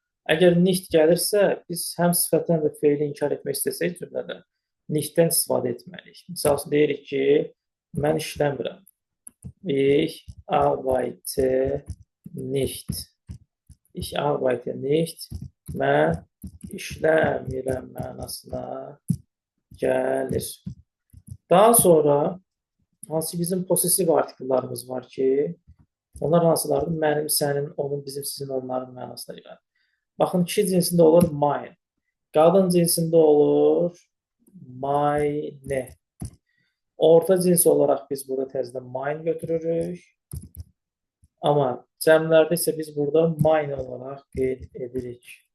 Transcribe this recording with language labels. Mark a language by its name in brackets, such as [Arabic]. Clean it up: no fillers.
[Azerbaijani] Əgər nicht gəlirsə, biz həm sifətən və feili inkar etmək istəsək cümlədə nichtdən istifadə etməliyik. Misal üçün deyirik ki, mən işləmirəm. [German] Ich arbeite nicht. Ich arbeite nicht. [Azerbaijani] Mən işləmirəm mənasına gəlir. Daha sonra hansı bizim possessiv artikellarımız var ki, onlar hansılardır? Mənim, sənin, onun, bizim, sizin, onların mənasına gəlir. Baxın, kişi cinsində olur mine. Qadın cinsində olur mine. Orta cins olaraq biz burada təzədən mine götürürük. Amma cəmlərdə isə biz burada mine olaraq qeyd edirik.